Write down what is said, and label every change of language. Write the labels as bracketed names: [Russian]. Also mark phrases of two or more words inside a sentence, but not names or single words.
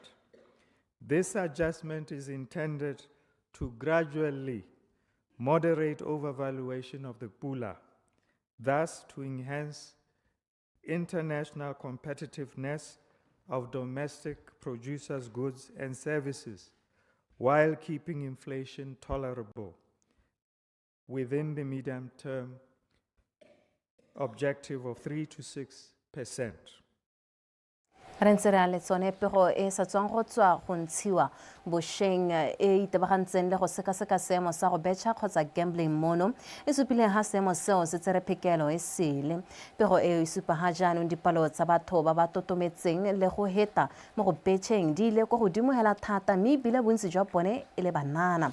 [English] This adjustment is intended to gradually moderate overvaluation of the pula, thus to enhance international competitiveness of domestic producers' goods and services, while keeping inflation tolerable within the medium-term objective of 3 to 6%. [Tswana] Re ntse re a le tsone pego e sa tswang go tswa go ntshiwa bosheng e itebagantseng le go sekaseka seemo sa go betšha kgotsa gambling mono e supileng ga seemo seo se tsere phekelo e sele. Pego e supa ga jaanong dipalo tsa batho ba ba totometseng le go heta mo go betšheng di ile go godimo hela thata mme ebile bontsi jwa bone e le banana.